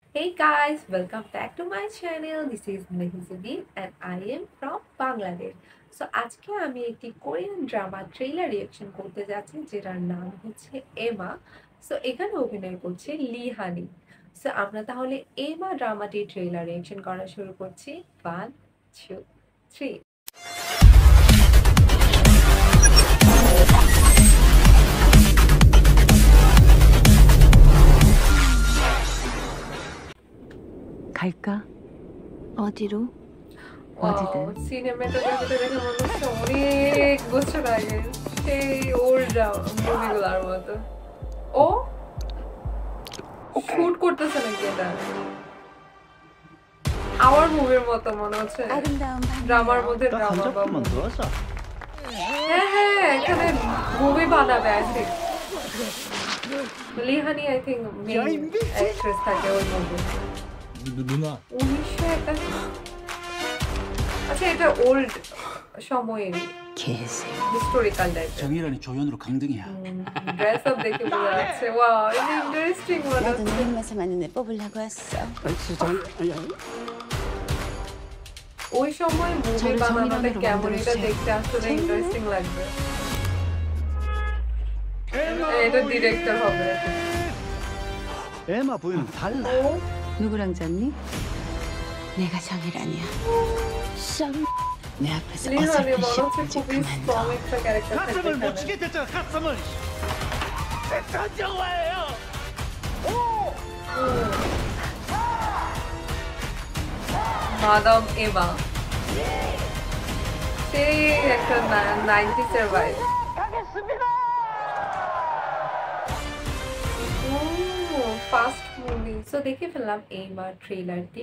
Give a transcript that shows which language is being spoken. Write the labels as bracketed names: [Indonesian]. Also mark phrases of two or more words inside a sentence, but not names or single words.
[English] Hey guys, welcome back to my channel. This is Mehizuddin and I am from Bangladesh. [Bangla] So আজকে আমি একটি [English] Korean drama trailer reaction [Bangla] করতে যাচ্ছি যেটার নাম হচ্ছে এমা। সো এখানে অভিনয় করছে লি হানি। সো আমরা তাহলে এমা ড্রামাটির [English] trailer reaction [Bangla] করা শুরু করছি। 1 2 3। [Korean] 갈까? 어디로? [Bangla] ওয়াও, সিনেমাটোগ্রাফিটা দেখে মনে হচ্ছে অনেক বছর আগে সেই [English] old movies [Bangla] মতো। ও শুট করতেছে নাকি এটা? আওয়ার মুভির মতো মনে হচ্ছে। [Korean] 아름다운 [Bangla] ড্রামার [Korean] 밤이에요. [Bangla] মধ্যে [Korean] 딱 한 [Bangla] ড্রামা বা [Korean] 작품만 더 하자. [Bangla] হ্যাঁ হ্যাঁ, এখানে মুভি বানাবে [English] I think. [Bangla] লিহানি [English] I think main actress [Bangla] থাকে ওই মুভি। [Korean] 누나. [Bangla] 1981। আচ্ছা, এটা ওল্ড সময়ের [Korean] 개새. [English] historical type. [Korean] 정일환이 조연으로 강등이야. [English] dress up [Bangla] দেখে বোঝা যাচ্ছে। ওয়াও, এটা ইন্টারেস্টিং মনে [Korean] 나도 [Bangla] হচ্ছে। [Korean] 너 입맛에 맞는 애 뽑으려고 왔어. [Bangla] ওই সময় মুভি [Korean] 저를 [Bangla] বানানোটা [Korean] 정의론으로 [Bangla] কেমন এটা [Korean] 만들어주세요. [Bangla] দেখতে আসলে [Korean] 정말? [Bangla] ইন্টারেস্টিং লাগবে। এটা ডিরেক্টর হবে। [Korean] 에마 부인은 달라. [Bangla] ও [Korean] 누구랑 잤니? 내가 정이란이야. 내 앞에서 [Bangla] লিহানি [Korean] 어설픈 [Bangla] মনে হচ্ছে [Korean] 시험지 [Bangla] খুবই [Korean] 그만 [Bangla] স্ট্রং [Korean] 둬. [Bangla] একটা ক্যারেক্টার থাকবে [Korean] 가슴을 못 [Bangla] এখানে। [Korean] 치게 됐잖아. 가슴을. 전정화예요. [Bangla] মাদাম এমা সেই একটা 90s-এর ভাইব। [English] first movie [Bangla] সো দেখে ফেললাম এমা ট্রেলারটি।